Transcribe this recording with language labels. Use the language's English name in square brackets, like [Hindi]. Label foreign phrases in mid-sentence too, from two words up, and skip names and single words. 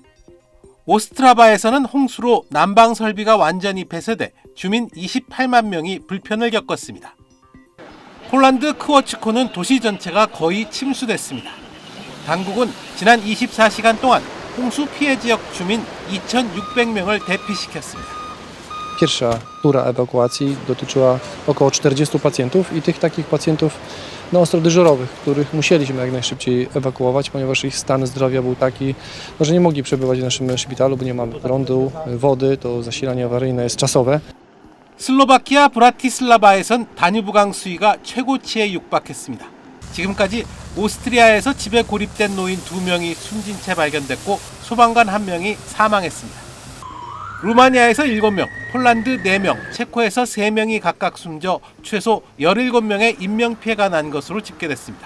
[Korean] 오스트라바에서는 홍수로 난방 설비가 완전히 폐쇄돼 주민 28만 명이 불편을 겪었습니다. 폴란드 크워츠코는 도시 전체가 거의 침수됐습니다. 당국은 지난 24시간 동안 홍수 피해 지역 주민 2,600명을 대피시켰습니다. [Polish] Pierwsza tura ewakuacji dotyczyła około 40 pacjentów i tych takich pacjentów ostro dyżurowych, których musieliśmy jak najszybciej ewakuować, ponieważ ich stan zdrowia był taki, że nie mogli przebywać w naszym szpitalu, bo nie mamy prądu, wody, to zasilanie awaryjne jest czasowe. [Korean] 슬로바키아 브라티슬라바에선 다뉴브강 수위가 최고치에 육박했습니다. 지금까지 오스트리아에서 집에 고립된 노인 2명이 숨진 채 발견됐고 소방관 1명이 사망했습니다. 루마니아에서 7명, 폴란드 4명, 체코에서 3명이 각각 숨져 최소 17명의 인명피해가 난 것으로 집계됐습니다.